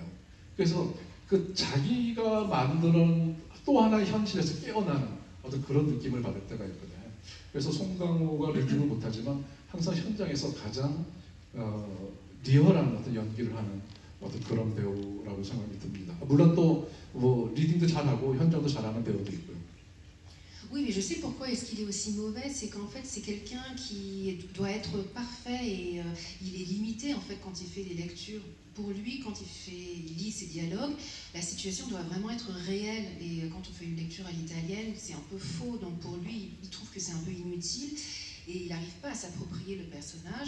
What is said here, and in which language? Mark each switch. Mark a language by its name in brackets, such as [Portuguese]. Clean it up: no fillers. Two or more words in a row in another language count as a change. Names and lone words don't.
[Korean] 그래서 그 자기가 만드는 또 하나의 현실에서 깨어나는 어떤 그런 느낌을 받을 때가 있거든요. 그래서 송강호가 리딩을 못하지만 항상 현장에서 가장 리얼한 어떤 연기를 하는 어떤 그런 배우라고 생각이 듭니다. 물론 또 뭐 리딩도 잘하고 현장도 잘하는 배우도 있고요. [French] Oui, mais je sais pourquoi est-ce qu'il est aussi mauvais, c'est qu'en fait c'est quelqu'un qui doit être parfait et il est limité en fait quand il fait des lectures. Pour lui, quand il lit ses dialogues, la situation doit vraiment être réelle. Et quand on fait une lecture à l'italienne, c'est un peu faux. Donc pour lui, il trouve que c'est un peu inutile et il n'arrive pas à s'approprier le personnage.